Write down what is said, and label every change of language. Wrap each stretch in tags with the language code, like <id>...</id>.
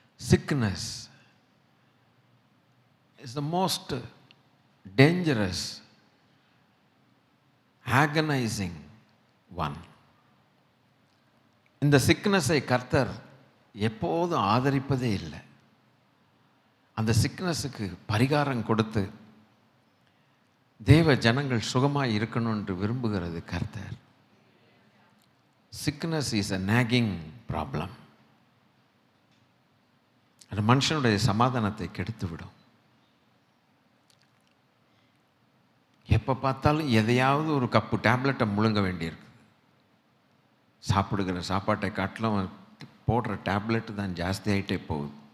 <en>Sickness is the most dangerous, agonizing one.</en> <ta>இந்த சிக்னஸை கர்த்தர் எப்போதும் ஆதரிப்பதே இல்லை. அந்த சிக்னஸுக்கு பரிகாரம் கொடுத்து தேவ ஜனங்கள் சுகமாக இருக்கணும் என்று விரும்புகிறது கர்த்தர்.</ta> <en>Sickness is a nagging problem.</en> <ta>அது மனுஷனுடைய சமாதானத்தை கெடுத்துவிடும். எப்போ பார்த்தாலும் எதையாவது ஒரு கப்பு டேப்லெட்டை முழுங்க வேண்டியிருக்கு. சாப்பிடுகிற சாப்பாட்டை காட்டிலும் போடுற டேப்லெட்டு தான் ஜாஸ்தி ஆகிட்டே போகுது.</ta>